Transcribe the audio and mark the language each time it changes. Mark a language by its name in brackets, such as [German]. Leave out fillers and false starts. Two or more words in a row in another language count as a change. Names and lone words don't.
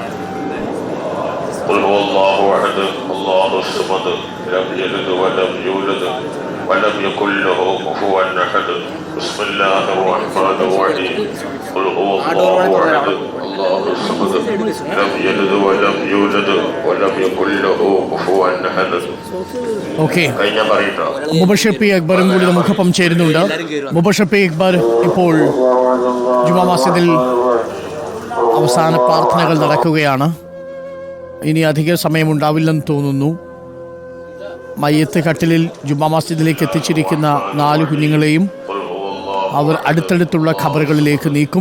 [Arabic] قل هو الله احد الله الصمد لم يلد ولم يولد ولم يكن له كفوا احد. بسم الله الرحمن الرحيم. قل هو الله احد الله الصمد لم يلد ولم يولد ولم يكن له كفوا احد. [Malayalam] ഓക്കെ, മുബഷിർ പി അക്ബറും കൂടി നമുക്കൊപ്പം ചേരുന്നുണ്ട്. മുബഷിർ പി അക്ബർ, ഇപ്പോൾ ജുമാ മസ്ജിദിൽ അവസാന പ്രാർത്ഥനകൾ നടക്കുകയാണ്. ഇനി അധിക സമയമുണ്ടാവില്ലെന്ന് തോന്നുന്നു. മയ്യത്ത് കട്ടിലിൽ ജുമാ മസ്ജിദിലേക്ക് എത്തിച്ചിരിക്കുന്ന 4 കുഞ്ഞുങ്ങളെയും അവർ അടുത്തടുത്തുള്ള ഖബറുകളിലേക്ക് നീക്കും.